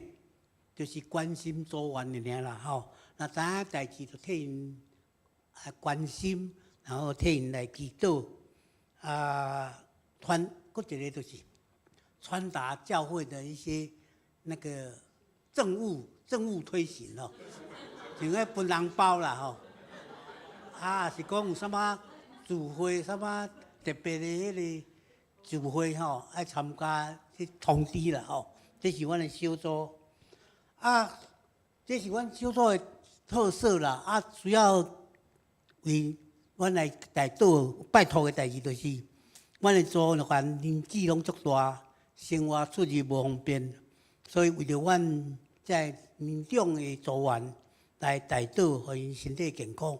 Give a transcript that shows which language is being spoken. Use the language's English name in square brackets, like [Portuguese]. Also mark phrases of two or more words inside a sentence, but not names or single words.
[Min Nan Chinese] 就是关心组员的尔啦若知影代志就替因关心，然后替因来祈祷佫一个就是传达教会的一些那个政务推行像迄分红包啦是讲有啥物聚会，啥物特别的迄个聚会爱参加去通知啦这是阮的小组。这是阮小组的特色啦。主要为阮来带导拜托的代志，就是阮的组员年纪拢足大，生活出入无方便，所以为着阮在年长的组员来带导，互因身体健康。